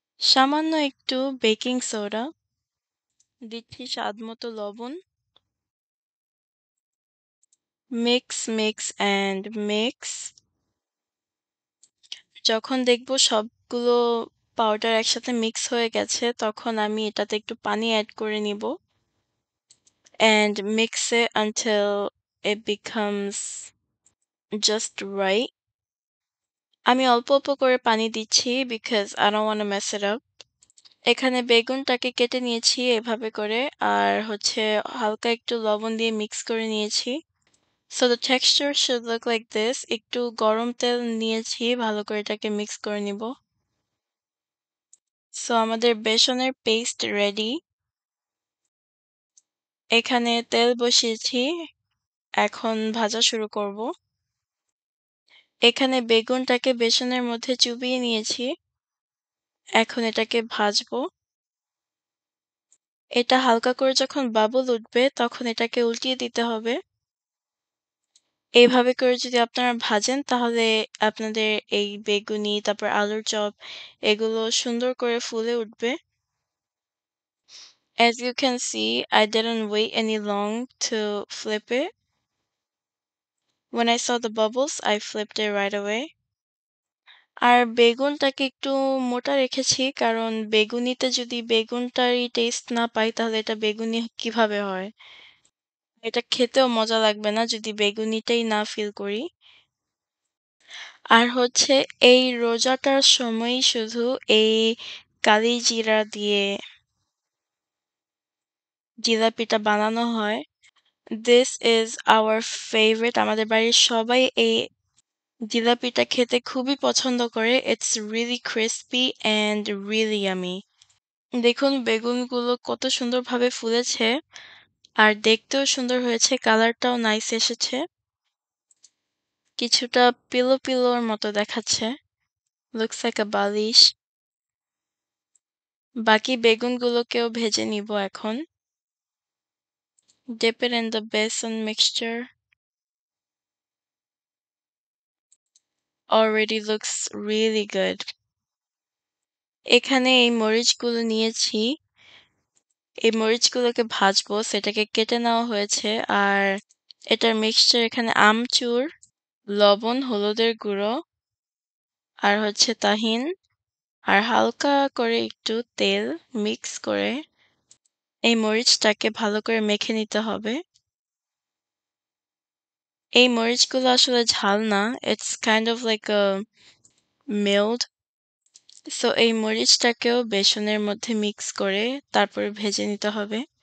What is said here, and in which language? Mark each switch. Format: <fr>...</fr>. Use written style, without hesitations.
<bn>সামান্য একটু baking soda, দিচ্ছি স্বাদমতো লবণ। Mix, mix and mix. যখন দেখব সবগুলো পাউডার একসাথে মিক্স হয়ে গেছে, তখন আমি এটাতে একটু পানি এড করে নিব।</bn> <en>And mix it until it becomes just right.</en> <bn>আমি অল্প, অল্প করে পানি দিচ্ছি</bn> <en>because I don't wanna mess it up.</en> <bn>এখানে বেগুনটাকে কেটে নিয়েছি এভাবে করে আর হচ্ছে হালকা একটু লবণ দিয়ে মিক্স করে নিয়েছি।</bn> <en>So the texture should look like this.</en> <bn>একটু গরম তেল নিয়েছি, ভালো করে এটাকে মিক্স করে নিব। So আমাদের বেসনের পেস্ট রেডি। এখানে তেল বসিয়েছি, এখন ভাজা শুরু করব। এখানে বেগুনটাকে বেসনের মধ্যে চুবিয়ে নিয়েছি। এখন এটাকে ভাজবো। এটা হালকা করে যখন বাবল উঠবে তখন এটাকে উল্টিয়ে দিতে হবে। এইভাবে করে যদি আপনারা ভাজেন তাহলে আপনাদের এই বেগুনি, তারপর আলুর চপ এগুলো সুন্দর করে ফুলে উঠবে।</bn> <en>As you can see, I didn't wait any long to flip it. When I saw the bubbles, I flipped it right away.</en> <bn>আর বেগুনটাকে একটু মোটা রেখেছি কারণ বেগুনিতে যদি বেগুনটারই টেস্ট না পাই তাহলে এটা বেগুনি কিভাবে হয়? এটা খেতেও মজা লাগবে না যদি বেগুনিটাই না ফিল করি। আর হচ্ছে এই রোজাটার সময়ই শুধু এই কালিজিরা দিয়ে জিলাপিটা বানানো হয়।</bn> <en>This is our favorite.</en> <bn>আমাদের বাড়ির সবাই এই জিলাপিটা খেতে খুবই পছন্দ করে।</bn> <en>It's really crispy and really yummy.</en> <bn>দেখুন বেগুনগুলো কত সুন্দরভাবে ফুলেছে আর দেখতেও সুন্দর হয়েছে, কালারটাও নাইস এসেছে। কিছুটা পিলোর মতো দেখাচ্ছে।</bn> <en>Looks like a বালিশ।</en> <bn>বাকি বেগুনগুলোকেও ভেজে নিব এখন।</bn> <en>Dip it in the besan mixture. Already looks really good.</en> <bn>এখানে এই মরিচগুলো নিয়েছি। এই মরিচগুলোকে ভাজবো, সেটাকে কেটে নেওয়া হয়েছে আর এটার মিক্সচার এখানে আমচুর, লবণ, হলুদের গুঁড়ো আর হচ্ছে তাহিন আর হালকা করে একটু তেল মিক্স করে এই মরিচটাকে ভালো করে মেখে নিতে হবে। এই মরিচগুলো আসলে ঝাল না,</bn> <en>it's kind of like a mild.</en> <bn>So এই মরিচটাকেও বেসনের মধ্যে মিক্স করে তারপরে ভেজে নিতে হবে।</bn>